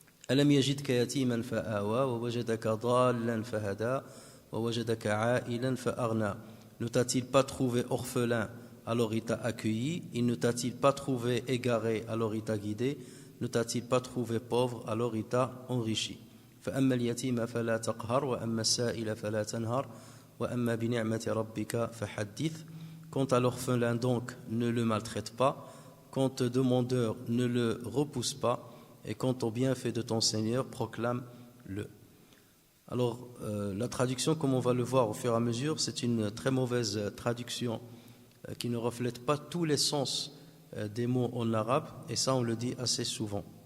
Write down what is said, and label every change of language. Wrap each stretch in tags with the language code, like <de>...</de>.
<ar>أَلَمْ يَجِدْكَ يَتِيمًا فَآوَى وَوَجَدَكَ ضَالًّا فَهَدَى وَوَجَدَكَ عَائِلًا فَأَغْنَى.</ar> <fr>Ne t'a-t-il pas trouvé orphelin, alors il t'a accueilli? Il ne t'a-t-il pas trouvé égaré, alors il t'a guidé? Ne t'a-t-il pas trouvé pauvre, alors il t'a enrichi?</fr> <ar>فأما اليتيم فلا تقهر وأما السائل فلا تنهر وأما بنعمة ربك فحدث.</ar> <fr>Quant à l'orphelin donc, ne le maltraite pas. Quant au demandeur, ne le repousse pas. Et quant au bienfait de ton Seigneur, proclame-le. Alors, la traduction, comme on va le voir au fur et à mesure, c'est une très mauvaise traduction qui ne reflète pas tous les sens des mots en arabe, et ça, on le dit assez souvent.</fr>